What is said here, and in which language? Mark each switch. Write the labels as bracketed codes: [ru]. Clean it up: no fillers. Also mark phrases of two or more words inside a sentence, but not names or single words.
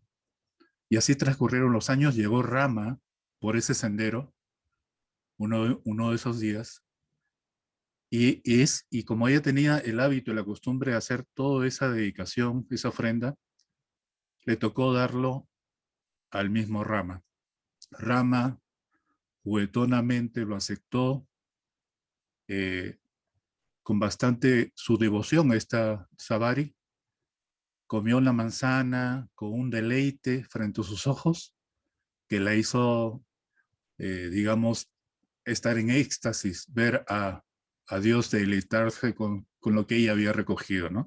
[es] Y así transcurrieron los años, llegó Rama por ese sendero, uno de esos días, y como ella tenía el hábito y la costumbre de hacer toda esa dedicación, esa ofrenda, le tocó darlo al mismo Rama. Rama juguetonamente lo aceptó, con bastante su devoción a esta Savari, comió la manzana con un deleite frente a sus ojos que la hizo, digamos, estar en éxtasis, ver a Dios deleitarse con lo que ella había recogido, ¿no?